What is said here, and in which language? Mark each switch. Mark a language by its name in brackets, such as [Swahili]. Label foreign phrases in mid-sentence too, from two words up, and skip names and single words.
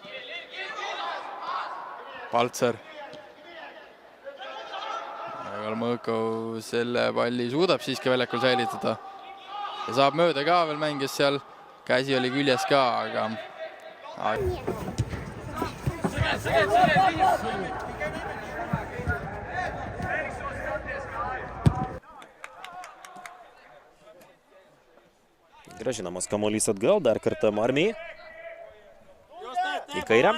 [Estonian] Paltser. Kalmõkov selle palli suudab siiski väljakul säilitada. Ja saab mööda ka veel mängis seal. Käsi oli küljes ka, aga... [Lithuanian] Grąžinamas kamuolys atgal, dar kartą Marmiai. Į kairę.